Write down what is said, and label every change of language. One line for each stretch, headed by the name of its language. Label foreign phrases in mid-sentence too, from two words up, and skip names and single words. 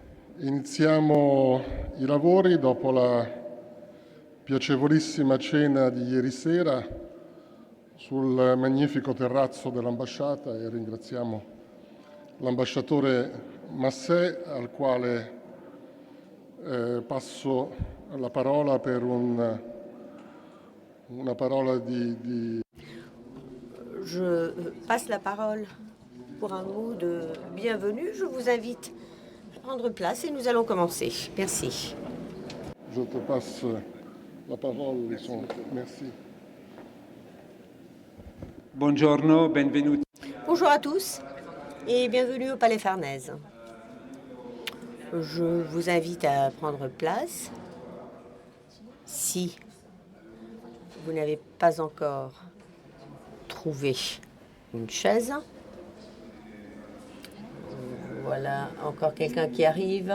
Italian: Iniziamo i lavori dopo la piacevolissima cena di ieri sera sul magnifico terrazzo dell'ambasciata e ringraziamo l'ambasciatore Massé al quale passo la parola per una parola di...
French: Je passe la parole pour un mot de bienvenue. Je vous invite à prendre place et nous allons commencer. Merci. Je te passe la parole. Merci.
Italian: Buongiorno, benvenuti.
French: Bonjour à tous et bienvenue au Palais Farnèse. Je vous invite à prendre place. Si vous n'avez pas encore trouvé une chaise, voilà encore quelqu'un qui arrive.